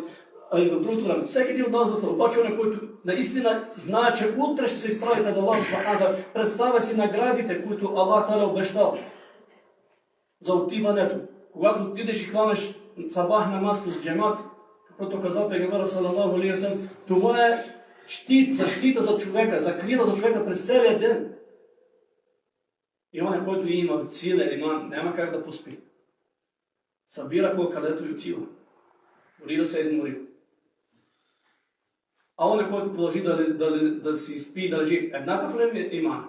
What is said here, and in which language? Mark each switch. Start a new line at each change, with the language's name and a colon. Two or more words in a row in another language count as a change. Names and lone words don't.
Bulgarian: А и в другото време, всеки един от нас да се обаче, на който наистина знае, че утре ще се изправи пред
Arabic: الله سبحانه تعالى,
Bulgarian: представя си наградите, които
Arabic: الله تعالى
Bulgarian: обещал за отиването. Когато отидеш и хванеш сабах намаз с джемат, каквото казал пейгамбера
Arabic: صلى الله عليه وسلم,
Bulgarian: това е щит, защита за човека, закрита за човека през целия ден. И он, който има силен иман, няма как да поспи. Събира кой където и отива. Дори да се измори. А он, който продължи да си спи, да лежи, еднакъв ли е иман?